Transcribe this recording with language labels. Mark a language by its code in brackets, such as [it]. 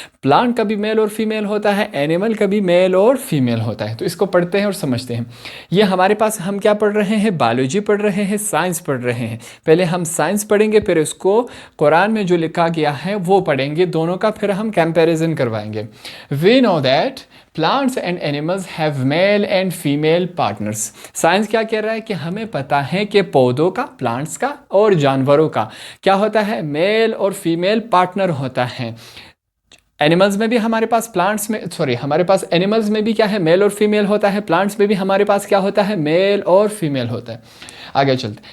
[ur] Plant کا بھی میل اور فیمیل ہوتا ہے، اینیمل کا بھی میل اور فیمیل ہوتا ہے. تو اس کو پڑھتے ہیں اور سمجھتے ہیں. یہ ہمارے پاس ہم کیا پڑھ رہے ہیں؟ بائیولوجی پڑھ رہے ہیں، سائنس پڑھ رہے ہیں. پہلے ہم سائنس پڑھیں گے، پھر اس کو قرآن میں جو لکھا گیا ہے وہ پڑھیں گے، دونوں کا پھر ہم کمپیریزن کروائیں گے. [en] We know that plants and animals have male and female partners. [ur] Science کیا کہہ رہا ہے کہ ہمیں پتہ ہے کہ پودوں کا، پلانٹس کا اور جانوروں کا کیا ہوتا ہے؟ میل اور فیمیل پارٹنر ہوتا ہے. اینیملز میں بھی ہمارے پاس ہمارے پاس اینیملز میں بھی کیا ہے؟ میل اور فیمیل ہوتا ہے. پلانٹس میں بھی ہمارے پاس کیا ہوتا ہے؟ میل اور فیمیل ہوتا ہے. آگے چلتے.